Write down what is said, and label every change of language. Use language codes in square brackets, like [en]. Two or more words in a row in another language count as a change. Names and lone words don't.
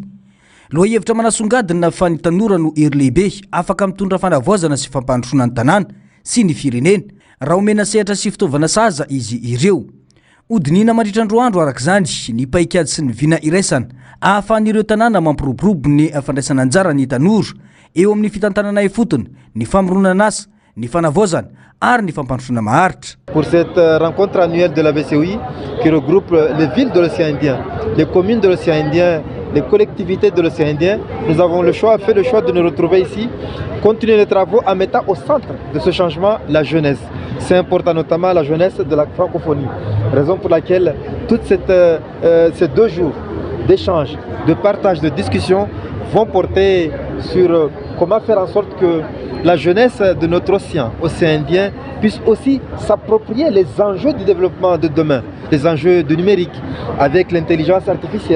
[mg] Loha hevitra manasongadina fa ny tanora no hery lehibe afaka mitondra fanavaozana sy fampandrosoana ny tanàna sy ny firenena raha omena sehatra sy fitaovana saza izy ireo. Odinina mandritran-droandro arak'izany ny paikady sy ny vina iraisana ahafahan'ireo tanàna mampiroborobo ny fandraisana anjara ny tanora eo amin'ny fitantanana fotony ny famoronana asa ny fanavaozana ary ny fampandrosoana maharitra. [fr] Pour cette rencontre annuelle de la VCOI qui regroupe les villes de l'océan Indien, les communes de l'océan Indien, les collectivités de l'océan Indien, nous avons fait le choix de nous retrouver ici, continuer les travaux en mettant au centre de ce changement la jeunesse. C'est important, notamment la jeunesse de la francophonie. Raison pour laquelle tous ces 2 jours d'échange, de partage, de discussion vont porter sur comment faire en sorte que la jeunesse de notre océan Indien puisse aussi s'approprier les enjeux du développement de demain, les enjeux du numérique avec l'intelligence artificielle.